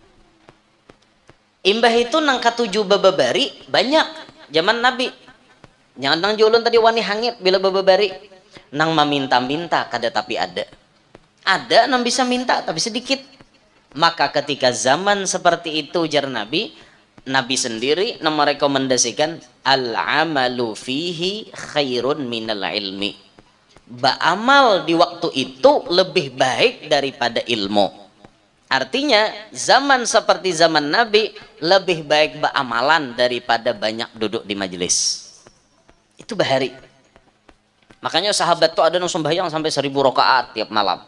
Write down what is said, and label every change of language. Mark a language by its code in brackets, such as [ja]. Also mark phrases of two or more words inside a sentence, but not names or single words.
[bjn] Imbah itu nang katuju bababari banyak zaman Nabi. Jangan nang julun tadi wani hangit bila bababari. Nang meminta-minta kada tapi ada. Ada nang bisa minta tapi sedikit. Maka ketika zaman seperti itu jar Nabi, Nabi sendiri nang merekomendasikan [ar] العمل فيه خير من العلم. [id] Ba'amal di waktu itu lebih baik daripada ilmu. Artinya zaman seperti zaman Nabi lebih baik ba'amalan daripada banyak duduk di majelis. [bjn] Itu bahari. [id] Makanya sahabat tuh ada yang sembahyang sampai 1000 rakaat tiap malam.